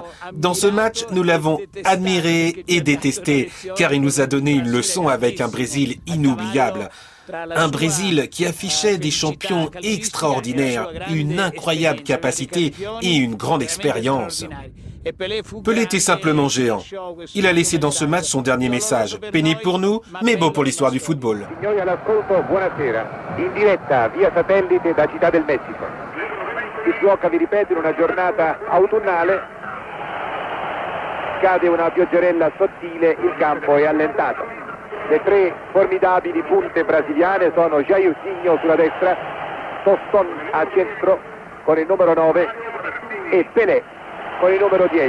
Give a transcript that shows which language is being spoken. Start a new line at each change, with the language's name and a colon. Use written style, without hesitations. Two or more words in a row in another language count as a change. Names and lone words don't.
French: Dans ce match, nous l'avons admiré et détesté, car il nous a donné une leçon avec un Brésil inoubliable. Un Brésil qui affichait des champions extraordinaires, une incroyable capacité et une grande expérience. Pelé était simplement géant. Il a laissé dans ce match son dernier message. Pénible pour nous, mais beau pour l'histoire du football.
Italian: Buonasera. In diretta via satellite da Città del Messico. Si gioca, vi ripeto, in una giornata autunnale. Cade una pioggerella sottile, il campo è allentato. Le tre formidabili punte brasiliane sono Jairzinho sulla destra, Tostón a centro con il numero 9 e Pelé con il numero 10.